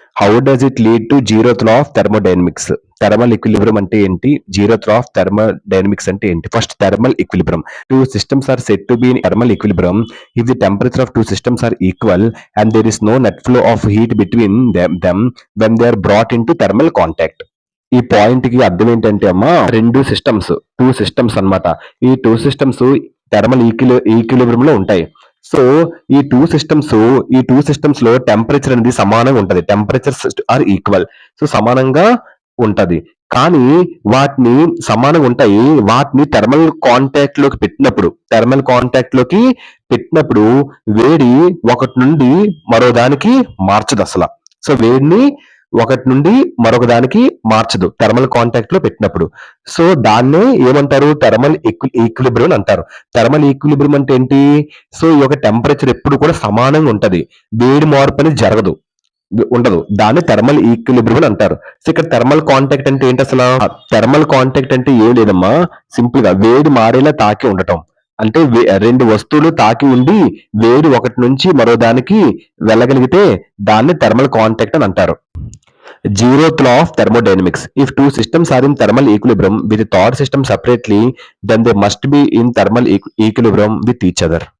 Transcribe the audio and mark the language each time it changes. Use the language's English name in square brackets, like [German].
[English] How does it lead to zeroth law of thermodynamics? [Telugu] Thermal equilibrium అంటే ఏంటి? Zeroth law of thermodynamics అంటే ఏంటి? [English] First thermal equilibrium. Two systems are said to be in thermal equilibrium if the temperature of two systems are equal and there is no net flow of heat between them when they are brought into thermal contact. [Telugu] ఈ point కి అర్థం ఏంటంటే అమ్మా, two systems అన్నమాట. ఈ two systems thermal equilibrium లో ఉంటాయి. So ఈ టూ సిస్టమ్స్ లో టెంపరేచర్ అనేది సమానంగా ఉంటది. [English] Temperatures are equal. So [Telugu] సమానంగా ఉంటది. కానీ వాటిని సమానంగా ఉంటాయి. వాటిని థర్మల్ కాంటాక్ట్ లోకి పెట్టినప్పుడు వేడి ఒకటి నుండి మరో దానికి మార్చదు అసలు. సో వేడిని ఒకటి నుండి మరొక దానికి మార్చదు థర్మల్ కాంటాక్ట్ లో పెట్టినప్పుడు. సో దాన్నే ఏమంటారు? థర్మల్ ఈక్విలిబ్రియం అంటారు. థర్మల్ ఈక్విలిబ్రియం అంటే ఏంటి? సో ఈ యొక్క టెంపరేచర్ ఎప్పుడు కూడా సమానంగా ఉంటది. వేడి మార్పు అనేది ఉండదు. దాన్ని థర్మల్ ఈక్విలిబ్రియం అంటారు. సో ఇక్కడ థర్మల్ కాంటాక్ట్ అంటే ఏంటి అసలు? థర్మల్ కాంటాక్ట్ అంటే ఏం లేదమ్మా, సింపుల్ గా వేడి మారేలా తాకి ఉండటం. అంటే రెండు వస్తువులు తాకి ఉండి వేడి ఒకటి నుంచి మరో దానికి వెళ్ళగలిగితే దాన్ని థర్మల్ కాంటాక్ట్ అని అంటారు. [English] Zeroth law of thermodynamics. If two systems are in thermal equilibrium with the third system separately, then they must be in thermal equilibrium with each other.